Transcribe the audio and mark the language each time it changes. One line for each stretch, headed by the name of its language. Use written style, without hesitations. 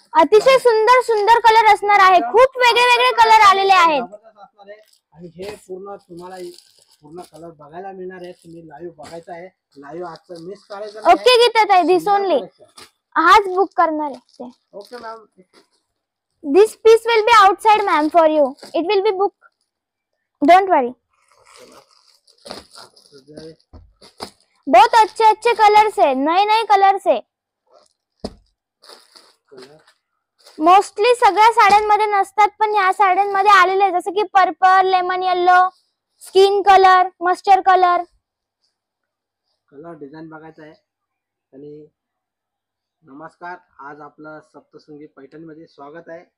Marathi: अतिशय सुंदर सुंदर कलर असणार आहे. खूप वेगळे वेगळे कलर आलेले आहेत. जबरदस्त असणार आहे आणि हे पूर्ण तुम्हाला पूर्ण कलर बघायला मिळणार आहे. तुम्ही लाईव्ह बघायचं आहे. लाईव्ह आजचं मिस करायचं नाही. ओके गीता ताई,
English: this only
Marathi: हाच बुक करणार आहे.
English: Okay ma'am. This piece will be outside ma'am for you. It will be book, don't worry.
Hindi: बहुत अच्छे अच्छे कलर्स है, नए नए कलर्स है.
Marathi: मोस्टली सगळ्या साड्यांमध्ये नसतात, पण या साड्यांमध्ये आलेले जसं की purple, lemon yellow, skin colour, mustard colour. Colour design बघायचा आहे. आणि नमस्कार, आज आपलं सप्तशृंगी पैठणी मध्ये स्वागत आहे.